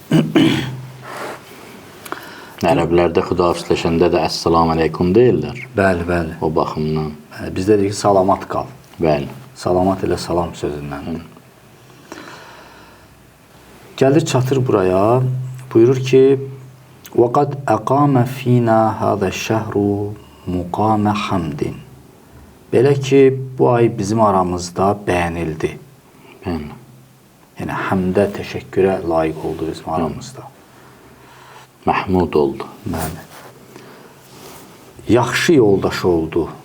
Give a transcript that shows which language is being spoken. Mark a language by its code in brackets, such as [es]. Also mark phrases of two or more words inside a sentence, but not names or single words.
[az] Ərəblərdə xudafizləşəndə də [ar] السلام عليكم [az] deyirlər. Bəli, bəli. O baxımdan. Bizdə deyik ki, salamat qal. Bəli. Salamat elə salam sözündəndir. Gəlir çatır buraya, buyurur ki, [ar] وَقَدْ أَقَامَ فِينَا هَذَا الشَّهْرُ مُقَامَ حَمْدٍ. [az] Belə ki, bu ay bizim aramızda bəyənildi. Bəli. Yəni, həmdə, təşəkkürə layiq oldu bizim aramızda. Məhmud oldu. Bəli. Yaxşı yoldaş oldu.